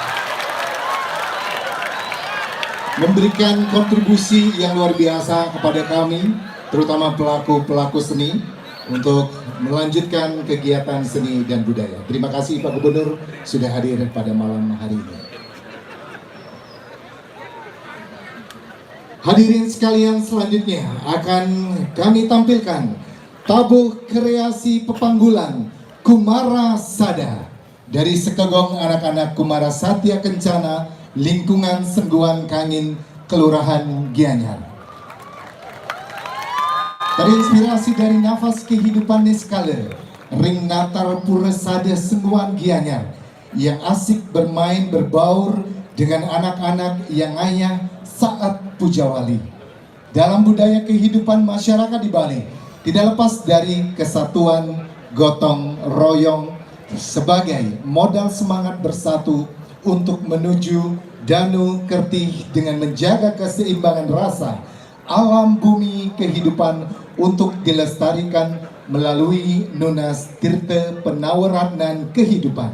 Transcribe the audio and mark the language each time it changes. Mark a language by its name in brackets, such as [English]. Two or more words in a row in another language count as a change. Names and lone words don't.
[Indonesian] Memberikan kontribusi yang luar biasa kepada kami, terutama pelaku-pelaku seni, untuk melanjutkan kegiatan seni dan budaya. Terima kasih Pak Gubernur sudah hadir pada malam hari ini. Hadirin sekalian, selanjutnya akan kami tampilkan tabuh kreasi pepanggulan Kumara Sada dari Sekegong anak-anak Kumara Satya Kencana, lingkungan Sengguan Kangin, Kelurahan Gianyar. Terinspirasi dari nafas kehidupan Neskale, [Balinese] Ring Natar [Indonesian] Pura Sada Sengguan Gianyar, yang asik bermain berbaur dengan anak-anak yang ayah saat pujawali. Dalam budaya kehidupan masyarakat di Bali, tidak lepas dari kesatuan gotong royong sebagai modal semangat bersatu untuk menuju Danu Kertih dengan menjaga keseimbangan rasa alam bumi kehidupan untuk dilestarikan melalui Nunas Tirta Penawaratnan Kehidupan.